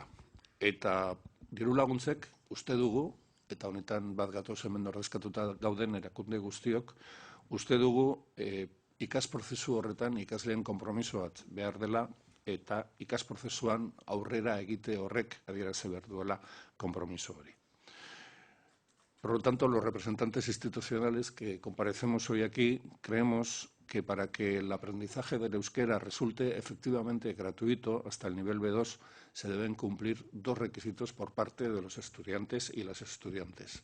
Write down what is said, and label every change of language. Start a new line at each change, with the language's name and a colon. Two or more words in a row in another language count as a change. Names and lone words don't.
Basque: Eta diru laguntzek uste dugu, eta honetan bat gatoz hemen ordezkatuta gauden erakunde guztiok, uste dugu ikas prozesu horretan ikasleen konpromiso bat behar dela eta ikas prozesuan aurrera egite horrek adierazi behar duela konpromiso hori.
Spanish: Por lo tanto, los representantes institucionales que comparecemos hoy aquí creemos que para que el aprendizaje del euskera resulte efectivamente gratuito hasta el nivel B2 se deben cumplir dos requisitos por parte de los estudiantes y las estudiantes.